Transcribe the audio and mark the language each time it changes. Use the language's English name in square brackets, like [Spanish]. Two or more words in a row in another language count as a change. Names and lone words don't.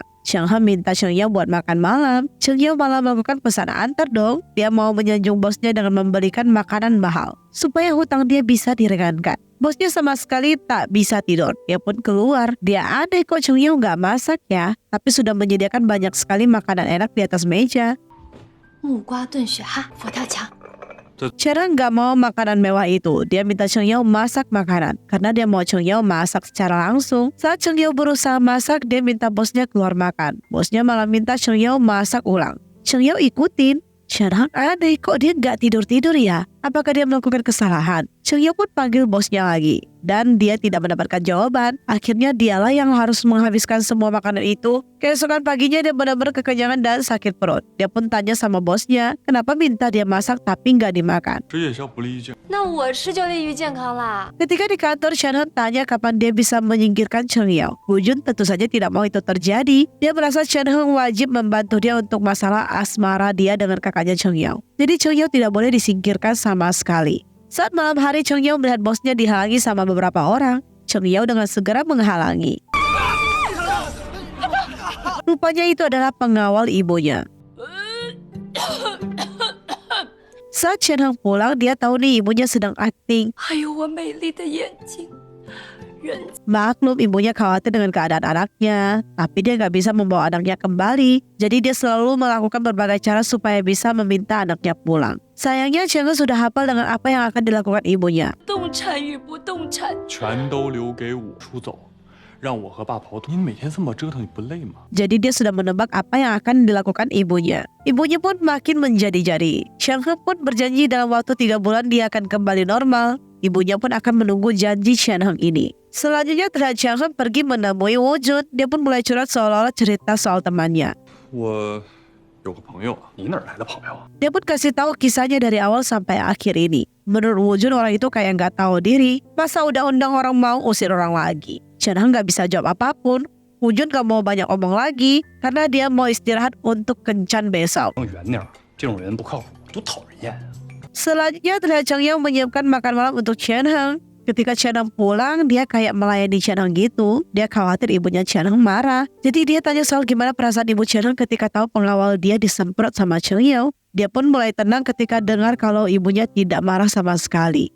[Indonesian] Cheng Heng minta Cheng Yao buat makan malam. Cheng Yao malah melakukan pesan antar dong. Dia mau menyanjung bosnya dengan memberikan makanan mahal supaya hutang dia bisa diringankan. Bosnya sama sekali tak bisa tidur. Dia pun keluar. Dia aneh kok Cheng Yao gak masak ya, tapi sudah menyediakan banyak sekali makanan enak di atas meja. [Chinese] 木瓜炖雪蛤，佛跳墙。 [Indonesian] Chen Heng gak mau makanan mewah itu. Dia minta Cheng Yao masak makanan karena dia mau Cheng Yao masak secara langsung. Saat Cheng Yao berusaha masak, dia minta bosnya keluar makan. Bosnya malah minta Cheng Yao masak ulang. Cheng Yao ikutin. Chen Heng aneh, kok dia gak tidur-tidur ya? Apakah dia melakukan kesalahan? Cheng Yao pun panggil bosnya lagi. Dan dia tidak mendapatkan jawaban. Akhirnya dialah yang harus menghabiskan semua makanan itu. Keesokan paginya dia benar-benar kekenyangan dan sakit perut. Dia pun tanya sama bosnya, kenapa minta dia masak tapi nggak dimakan. [Chinese] 吃夜宵不利于健。那我吃就利于健康啦。 [Indonesian] Ketika di kantor, Chen Heng tanya kapan dia bisa menyingkirkan Cheng Yao. Wu Jun tentu saja tidak mau itu terjadi. Dia merasa Chen Heng wajib membantu dia untuk masalah asmara dia dengan kakaknya Cheng Yao. Jadi Cheng Yao tidak boleh disingkirkan sama sekali. Saat malam hari, Cheng Yao melihat bosnya dihalangi sama beberapa orang. Cheng Yao dengan segera menghalangi. Rupanya itu adalah pengawal ibunya. Saat Chen Heng pulang, dia tahu nih ibunya sedang acting. [Chinese] 还有我美丽的眼睛，人 [Indonesian] Maklum ibunya khawatir dengan keadaan anaknya, tapi dia nggak bisa membawa anaknya kembali. Jadi dia selalu melakukan berbagai cara supaya bisa meminta anaknya pulang. Sayangnya Chen Heng sudah hafal dengan apa yang akan dilakukan ibunya. [Chinese] 动产与不动产。全都留给我出走，让我和爸跑。您每天这么折腾，你不累吗？ [Indonesian] Jadi dia sudah menebak apa yang akan dilakukan ibunya. Ibunya pun makin menjadi-jadi. Chen Heng pun berjanji dalam waktu 3 bulan dia akan kembali normal. Ibunya pun akan menunggu janji Chen Heng ini. Selanjutnya terlihat Chen Heng pergi menemui Wu Jun. Dia pun mulai curhat seolah-olah cerita soal temannya. [Chinese] 我有个朋友，你哪儿来的朋友啊？ [Indonesian] Dia pun kasih tahu kisahnya dari awal sampai akhir ini. Menurut Wu Jun, orang itu kayak nggak tahu diri. Masa udah undang orang mau usir orang lagi. Chen Heng nggak bisa jawab apapun. Wu Jun gak mau banyak omong lagi karena dia mau istirahat untuk kencan besok. [Chinese] 远点儿，这种人不靠谱，多讨人厌啊！ [Indonesian] Selanjutnya terlihat Cheng Yao menyiapkan makan malam untuk Chen Heng. Ketika Chen Heng pulang, dia kayak melayani Chen Heng gitu. Dia khawatir ibunya Chen Heng marah. Jadi dia tanya soal gimana perasaan ibu Chen Heng ketika tahu pengawal dia disemprot sama Cheng Yao. Dia pun mulai tenang ketika dengar kalau ibunya tidak marah sama sekali.